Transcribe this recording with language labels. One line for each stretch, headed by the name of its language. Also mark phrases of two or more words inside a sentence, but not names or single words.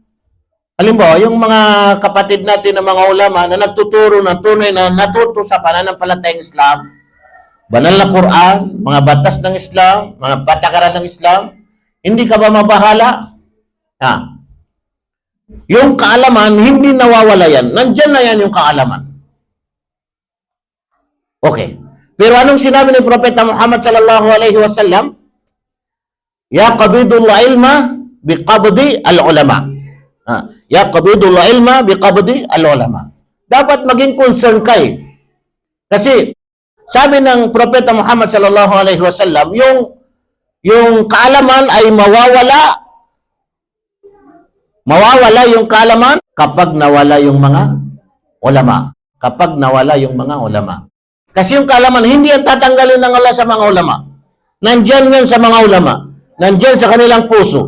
Filipino: Halimbawa, yung mga kapatid natin na mga ulama na nagtuturo ng tunay na natuto sa pananampalatayang Islam, banal na Quran, mga batas ng Islam, mga patakaran ng Islam, hindi ka ba mabahala? Yung kaalaman, hindi nawawala yan. Nandyan na yan yung kaalaman. Okay. Pero anong sinabi ni Propeta Muhammad
Arabic: صلى الله عليه وسلم? يقبض العلم بقبض العلماء. يقبض العلم بقبض العلماء.
Filipino: Dapat maging concern kay. Kasi sabi ng Propeta Muhammad
Arabic: صلى الله عليه وسلم,
Filipino: yung kaalaman ay mawawala. Mawawala yung kaalaman kapag nawala yung mga ulama. Kapag nawala yung mga ulama. Kasi yung kaalaman, hindi yan tatanggalin ng Allah sa mga ulama. Nandyan yan sa mga ulama. Nandyan sa kanilang puso.